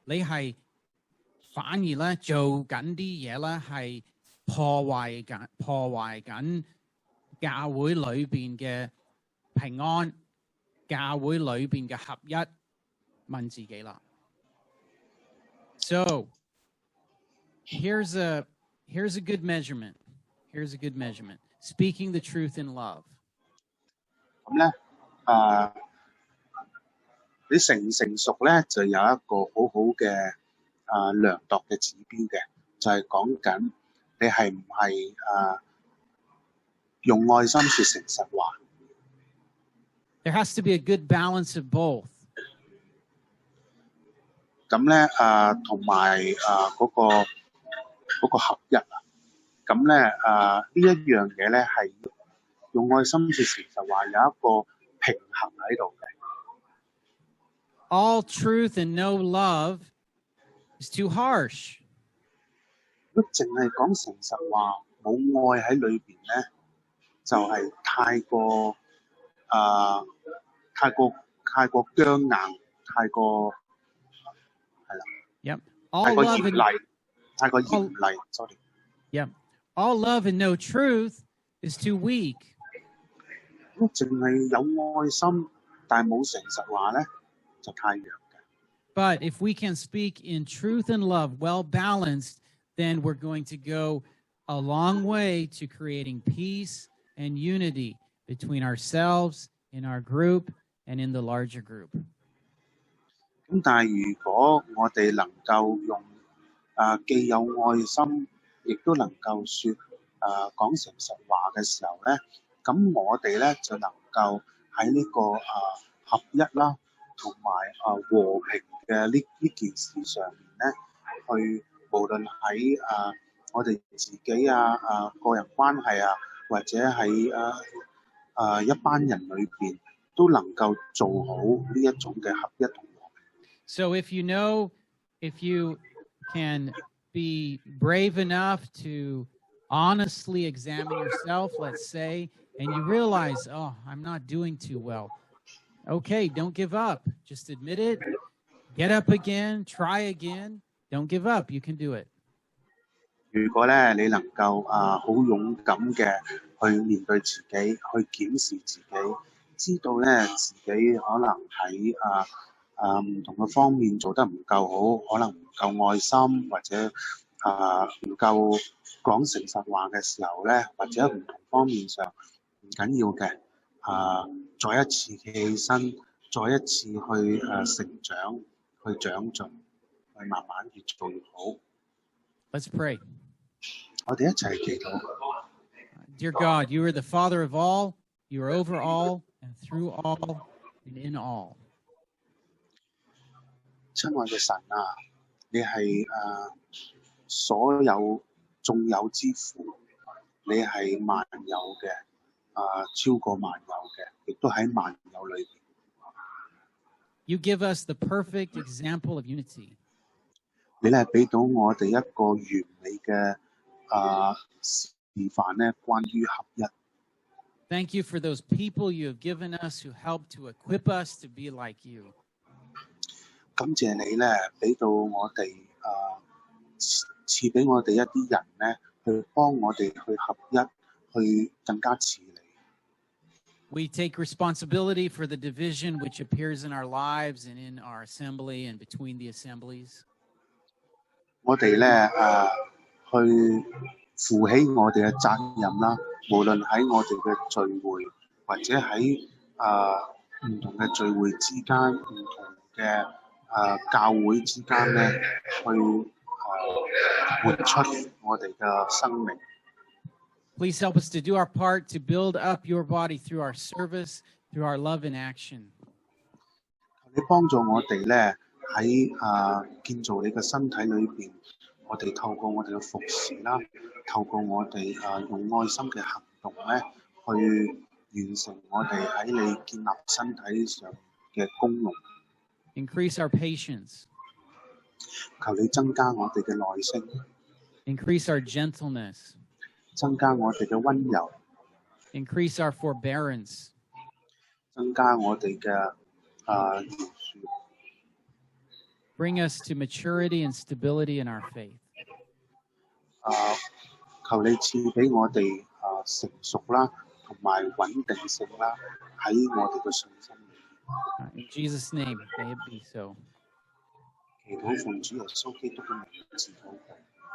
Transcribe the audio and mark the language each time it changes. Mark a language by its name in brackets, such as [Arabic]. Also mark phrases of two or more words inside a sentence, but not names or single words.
[Cantonese] 你係反而咧做緊啲嘢咧係破壞緊教會裏邊嘅平安，教會裏邊嘅合一。問自己啦。 [English] So here's a good measurement. Here's a good measurement. Speaking the truth in love. [Cantonese] 咁咧，你成唔成熟咧，就有一個好好嘅量度嘅指標嘅，就係講緊你係唔係用愛心說誠實話。 [English] There has to be a good balance of both. [Cantonese] 咁咧同埋嗰個合一啊，咁咧呢一樣嘢咧係用愛心說誠實話，有一個平衡喺度嘅。 [English] All truth and no love is too harsh. [Cantonese] 如果淨係講誠實話，冇愛喺裏邊咧，就係太過僵硬，太過係啦。 [English] Yep. [Cantonese] 太過嚴厲，太過嚴厲。Sorry. [English] Yep. All love and no truth is too weak. [Cantonese] 如果淨係有愛心，但係冇誠實話咧，就太弱嘅。 [English] But if we can speak in truth and love, well balanced, then we're going to go a long way to creating peace and unity between ourselves, in our group, and in the larger group. [Cantonese] 咁但係如果我哋能夠用既有愛心，亦都能夠講誠實話嘅時候咧，咁我哋咧就能夠喺呢個合一啦，同埋和平嘅呢件事上面咧，去無論喺我哋自己個人關係或者喺一班人裏邊，都能夠做好呢一種嘅合一同和平。 [English] So if you can be brave enough to honestly examine yourself, let's say, and you realize, oh, I'm not doing too well. Okay, don't give up. Just admit it. Get up again. Try again. Don't give up. You can do it. [Cantonese] 如果咧你能夠好勇敢嘅去面對自己，去檢視自己，知道咧自己可能喺唔同嘅方面做得唔夠好，可能唔夠愛心，或者唔夠講誠實話嘅時候咧，或者唔同方面上唔緊要嘅，再一次企起身，再一次去成長，去長進，去慢慢越做越好。 [English] Let's pray. [Cantonese] 我哋一齊祈禱。 [English] Dear God, you are the Father of all, you are over all, and through all, and in all. [Cantonese] 親愛嘅神啊，你係所有眾有之父，你係萬有嘅，超過萬有嘅，亦都喺萬有裏邊。 [English] You give us the perfect example of unity. [Cantonese] 你係俾到我哋一個完美嘅示範咧，關於合一。 [English] Thank you for those people you have given us who help to equip us to be like you. [Cantonese] 感謝你咧，俾到我哋賜俾我哋一啲人咧，去幫我哋去合一，去更加似你。 [English] We take responsibility for the division which appears in our lives and in our assembly and between the assemblies. [Cantonese] 我哋咧去負起我哋嘅責任啦，無論喺我哋嘅聚會，或者喺唔同嘅聚會之間，唔同嘅教會之間咧，去活出我哋嘅生命。 [English] Please help us to do our part to build up your body through our service, through our love and action. [Cantonese] 你幫助我哋咧喺建造你嘅身體裏邊，我哋透過我哋嘅服侍啦，透過我哋用愛心嘅行動咧，去完成我哋喺你建立身體上嘅功用。 [English] Increase our patience. [Cantonese] 求你增加我哋嘅耐性。 [English] Increase our gentleness. [Cantonese] 增加我哋嘅溫柔。 [English] Increase our forbearance. [Cantonese] 增加我哋嘅饒恕。 [English] bring us to maturity and stability in our faith. [Cantonese] 求你賜俾我哋成熟啦，同埋穩定性啦，喺我哋嘅信心裏面。 [English] In Jesus' name, may it be so. [Cantonese] 祈禱奉主耶穌基督嘅名字禱告。